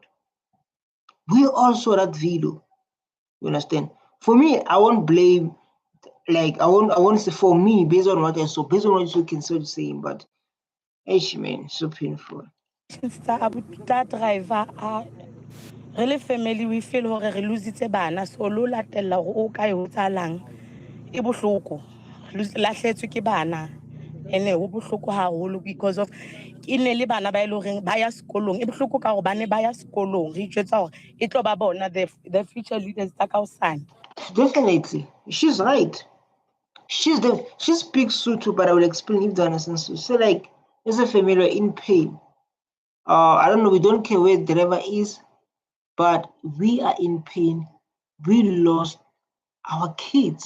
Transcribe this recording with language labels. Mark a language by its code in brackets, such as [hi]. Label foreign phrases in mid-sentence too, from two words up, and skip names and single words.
[en] We all saw that video. You understand? For me, I won't blame, like I won't say for me based on what I saw, based on what you can start saying, but man, so painful. That driver, really family, we feel [st] hore re lositse bana, so lo latella hore o kae ho tsalang e bohloko. Lahletswe ke bana. Ene ho bohloko haholo [en] because of [st] ine le bana ba ile hore ba ya sekolong. E bohloko ka hore bane ba ya sekolong. Re itjwetsa hore e tlo ba bona [en] the future leaders [st] tsa ka hosane. [en] Definitely, she's right. She speaks Sotho, but I will explain if you understand. So like, as a family in pain. I don't know, we don't care where the driver is, but we are in pain. We lost our kids.